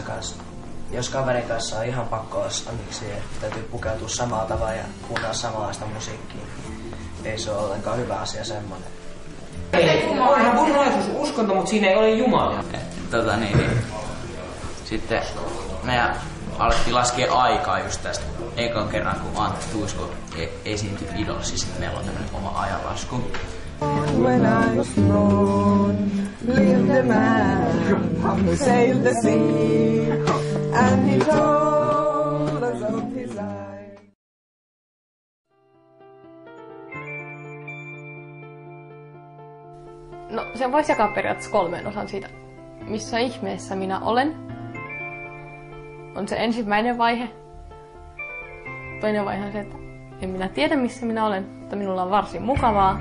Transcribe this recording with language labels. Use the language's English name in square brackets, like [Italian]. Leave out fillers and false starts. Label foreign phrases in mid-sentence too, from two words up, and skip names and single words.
[Finnish] Jos kaverin kanssa on ihan pakko olla miksi täytyy pukeutua samalla tavalla ja kuunnella samanlaista musiikkia, ei se ole ollenkaan hyvä asia semmoinen. Onhan moninaisuus uskonto, mutta siinä ei ole Jumalaa. Sitten me alettiin laskea aikaa just tästä ekan kerran, kun Antti Tuisko esiintyi Idolissa. Sitten meillä on tämmönen oma ajanlasku. [English] When I was born, lived a man who sailed the sea, and he told us of his life. [Finnish] No, sen voisi jakaa periaatteessa 3 osaan siitä, missä ihmeessä minä olen. On se ensimmäinen vaihe. Toinen vaihe on se, että en minä tiedä missä minä olen, mutta minulla on varsin mukavaa.